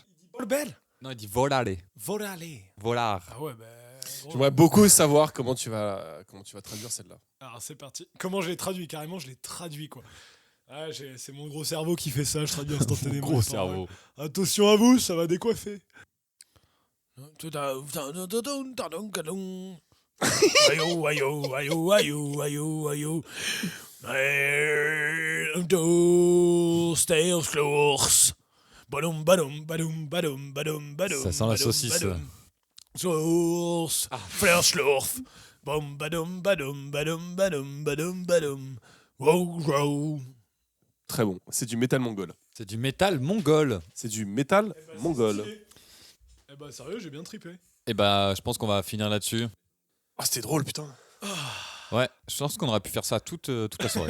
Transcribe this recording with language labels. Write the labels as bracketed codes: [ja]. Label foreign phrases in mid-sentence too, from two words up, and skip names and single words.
[fr] Le bel. Non, il dit Volare. Volale. Volar. Ah ouais, bah. gros. J'aimerais beaucoup savoir comment tu vas traduire celle-là. Alors c'est parti. Comment je l'ai traduit? Carrément, je l'ai traduit, quoi. Ah, c'est mon gros cerveau qui fait ça, je traduis instantanément. Gros les paroles. cerveau. Attention à vous, ça va décoiffer. Ayo, ayo, ayo, ayo, ayo, ayo. Stairs, badum, badum, badum, badum, badum, badum. Ça sent la saucisse. Source, Flerschlurf. Bum, badum, badum, badum, badum, badum, badum. Wow, wow. Très bon. C'est du métal mongol. C'est du métal mongol. C'est du métal mongol. Eh bah sérieux, j'ai bien trippé. Et bah, je pense qu'on va finir là-dessus. Ah, c'était drôle, putain. Ouais, je pense qu'on aurait pu faire ça toute la soirée.